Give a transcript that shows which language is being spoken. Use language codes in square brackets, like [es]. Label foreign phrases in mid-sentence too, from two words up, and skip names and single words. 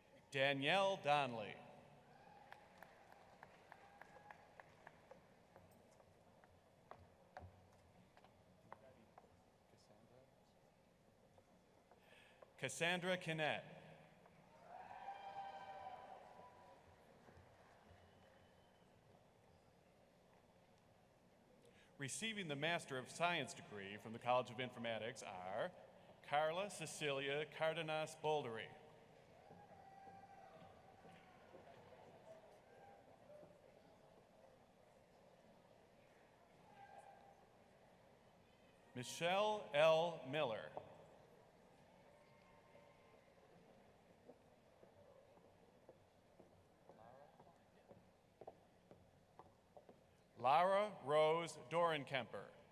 [en] Danielle Donnelly. Cassandra Kinnett. Receiving the Master of Science degree from the College of Informatics are Carla Cecilia Cardenas Boldery. Michelle L. Miller. Lara Rose Dorenkemper.